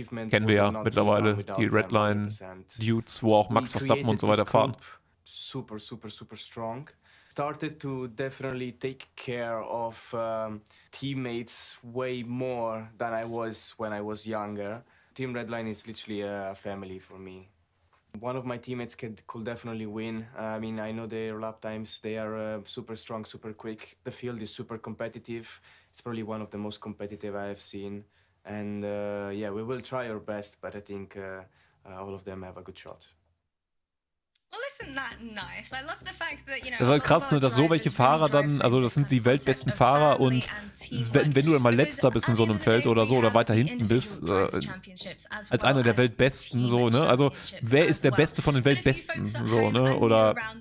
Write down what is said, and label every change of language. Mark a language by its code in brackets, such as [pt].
[de] Kennen wir ja mittlerweile, die Redline-Dudes, wo auch Max Verstappen und so weiter fahren. [en] Super strong. Started to definitely take care of teammates way more than I was when I was younger. Team Redline is literally a family for me. One of my teammates could definitely win. I mean, I know their lap times. They are super strong, super quick. The field is super competitive. It's probably one of the most competitive I have seen. And yeah, we will try our best, but I think all of them have a good shot. [de] Das ist halt krass, ne, dass so welche Fahrer dann, also das sind die weltbesten Fahrer und wenn du dann mal Letzter bist in so einem Feld oder so oder weiter hinten bist, als einer der Weltbesten, so, ne, also wer ist der Beste von den Weltbesten, so, ne, oder